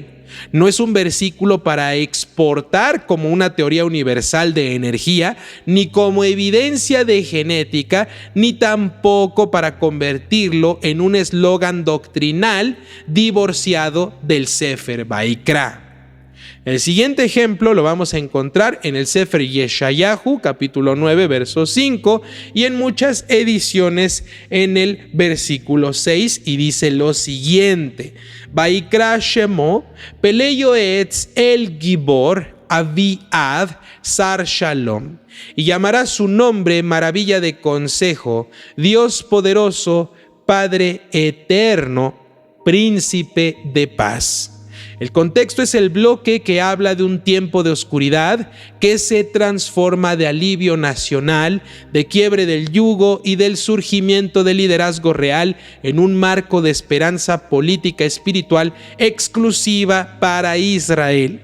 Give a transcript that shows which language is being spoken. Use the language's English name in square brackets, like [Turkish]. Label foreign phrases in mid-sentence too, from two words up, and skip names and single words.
[Spanish] No es un versículo para exportar como una teoría universal de energía, ni como evidencia de genética, ni tampoco para convertirlo en un eslogan doctrinal divorciado del Sefer Vaikra. El siguiente ejemplo lo vamos a encontrar en el Sefer Yeshayahu, capítulo 9, verso 5, y en muchas ediciones en el versículo 6, y dice lo siguiente: [Hebrew] ויקרא שמו, פלא יועץ אל גיבור, אביעד, שר שלום. [Spanish] Y llamará su nombre Maravilla de Consejo, Dios Poderoso, Padre Eterno, Príncipe de Paz. El contexto es el bloque que habla de un tiempo de oscuridad que se transforma de alivio nacional, de quiebre del yugo y del surgimiento del liderazgo real en un marco de esperanza política espiritual exclusiva para Israel.